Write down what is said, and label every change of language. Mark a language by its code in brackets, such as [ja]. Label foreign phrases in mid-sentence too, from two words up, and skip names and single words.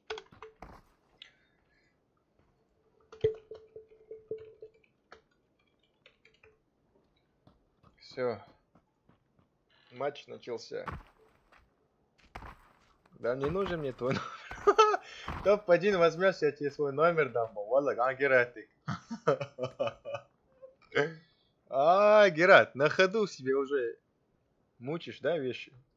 [ru] Все. Матч начался. Да не нужен мне твой номер. Топ-1 возьмешь, я тебе свой номер дам. Валла, Гератик. Герат, на ходу себе уже мучишь, да, вещи?